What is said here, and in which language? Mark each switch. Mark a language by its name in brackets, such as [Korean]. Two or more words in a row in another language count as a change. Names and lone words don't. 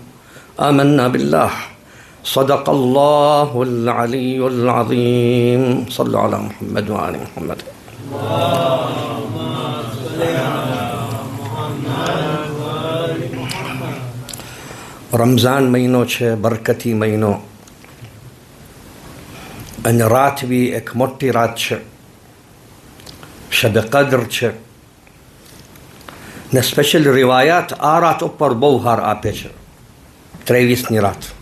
[Arabic] آمنا بالله، صدق الله العلي العظيم. صلوا على محمد وآل محمد. [Gujarati] رمضان મહિનો છે, બરકતી મહિનો, અને રાત બી એક મોટી રાત છે, શબ કદ્ર છે, ને સ્પેશિયલ રિવાયાત આ રાત ઉપર બહુ હાર આપે છે, 23ની રાત.